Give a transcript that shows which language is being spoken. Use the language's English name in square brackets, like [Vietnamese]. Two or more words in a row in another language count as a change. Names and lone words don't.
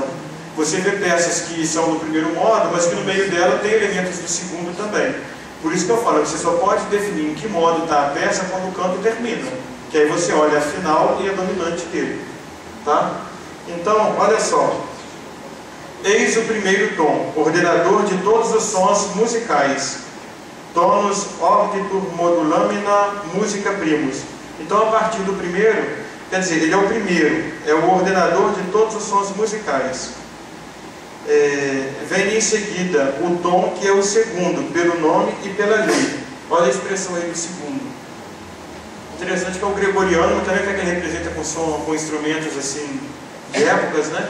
[Portuguese] Você vê peças que são do primeiro modo, mas que no meio dela tem elementos do segundo também. Por isso que eu falo, você só pode definir em que modo está a peça quando o canto termina. Que aí você olha a final e a dominante dele. Tá? Então, olha só. Eis o primeiro tom, ordenador de todos os sons musicais. [Latin] Tonus orbitur modulamina musica primus. [Portuguese] Então, a partir do primeiro, quer dizer, ele é o primeiro, é o ordenador de todos os sons musicais. Vem em seguida o tom, que é o segundo, pelo nome e pela lei. Olha a expressão aí do segundo. Interessante que é o gregoriano, mas também que ele representa com instrumentos assim, de épocas, né?